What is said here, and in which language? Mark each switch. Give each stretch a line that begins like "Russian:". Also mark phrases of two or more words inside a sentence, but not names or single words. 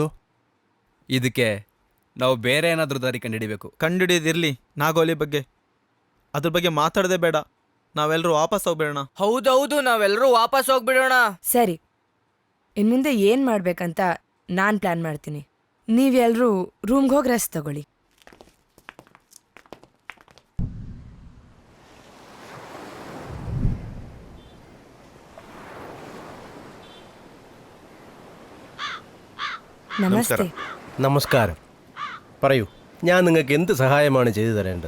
Kannada: ಇದಕ್ಕೆ ನಾವು ಬೇರೆ ಏನಾದ್ರೂ ದಾರಿ ಕಂಡುಹಿಡಿಬೇಕು. ಕಂಡುಹಿಡಿಯೋದಿರ್ಲಿ, ನಾಗವಲ್ಲಿ ಬಗ್ಗೆ ಅದ್ರ ಬಗ್ಗೆ ಮಾತಾಡದೆ ಬೇಡ. ನಾವೆಲ್ಲರೂ ವಾಪಸ್ ಹೋಗ್ಬೇಡೋಣ. ಹೌದೌದು, ನಾವೆಲ್ಲರೂ ವಾಪಸ್ ಹೋಗ್ಬಿಡೋಣ. ಸರಿ, ಇನ್ಮುಂದೆ ಏನ್ ಮಾಡ್ಬೇಕಂತ ನಾನ್ ಪ್ಲಾನ್ ಮಾಡ್ತೀನಿ. ನೀವೆಲ್ರೂ ರೂಮ್ಗೆ ಹೋಗಿ ರೆಸ್ಟ್ ತಗೊಳ್ಳಿ.
Malayalam: നമസ്തേ. നമസ്കാരം. പറയൂ, ഞാൻ നിങ്ങൾക്ക് എന്ത് സഹായമാണ് ചെയ്തു തരേണ്ടത്?